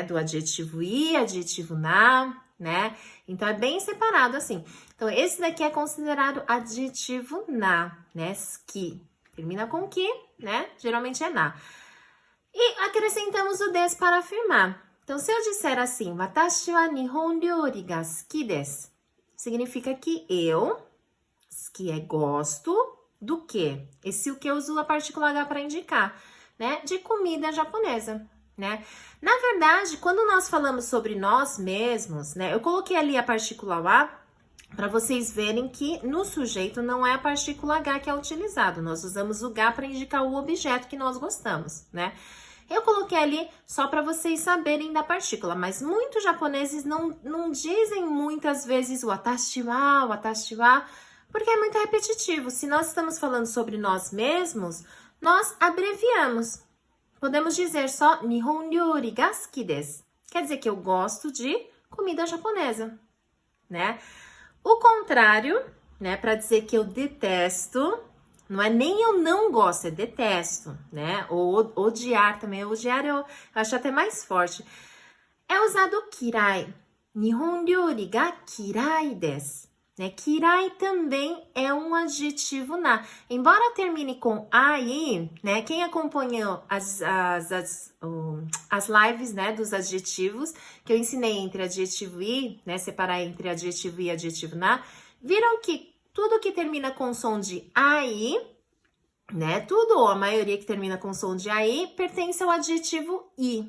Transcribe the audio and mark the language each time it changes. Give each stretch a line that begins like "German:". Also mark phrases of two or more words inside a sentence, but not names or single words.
Portuguese: Do adjetivo i, adjetivo na, né? Então, é bem separado assim. Então, esse daqui é considerado adjetivo na, né? Ski. Termina com ki, né? Geralmente é na. E acrescentamos o des para afirmar. Então, se eu disser assim,
Japanese: 私は日本料理が好きです,
Portuguese: significa que eu, que é gosto, do quê? Esse o que eu uso a partícula H para indicar, né? De comida japonesa, né? Na verdade, quando nós falamos sobre nós mesmos, né? Eu coloquei ali a partícula A para vocês verem que no sujeito não é a partícula H que é utilizado. Nós usamos o H para indicar o objeto que nós gostamos, né? Eu coloquei ali só para vocês saberem da partícula, mas muitos japoneses não dizem muitas vezes o
Japanese: 私は,
Portuguese: porque é muito repetitivo. Se nós estamos falando sobre nós mesmos, nós abreviamos. Podemos dizer só
Japanese: 日本料理が好きです.
Portuguese: Quer dizer que eu gosto de comida japonesa, né? O contrário, né? Para dizer que eu detesto, não é nem eu não gosto, é detesto, né? Ou odiar também. Odiar eu acho até mais forte. É usado kirai.
Japanese: 日本料理が嫌いです.
Portuguese: né? Kirai também é um adjetivo na. Embora termine com ai, né? Quem acompanhou as lives, né, dos adjetivos, que eu ensinei entre adjetivo i, né, separar entre adjetivo i e adjetivo na, viram que tudo que termina com som de ai, né, tudo ou a maioria que termina com som de ai, pertence ao adjetivo i.